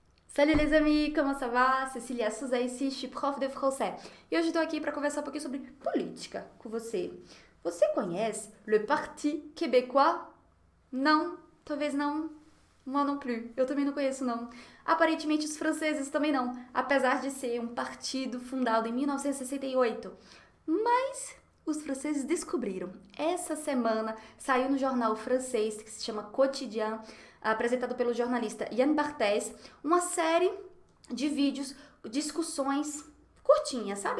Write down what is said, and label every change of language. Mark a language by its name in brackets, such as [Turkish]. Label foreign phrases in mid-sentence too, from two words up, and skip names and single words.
[French] Salut les amis, comment ça va? Cecília Souza ici, je suis prof de français. [Portuguese] E hoje estou aqui para conversar um pouquinho sobre política com você. Você conhece le Parti Québécois? Não, talvez não. [French] Moi non plus, [Portuguese] eu também não conheço não. Aparentemente os franceses também não, apesar de ser um partido fundado em 1968. Mas os franceses descobriram. Essa semana saiu no jornal francês que se chama Quotidien, apresentado pelo jornalista Yann Barthès, uma série de vídeos, discussões curtinhas, sabe?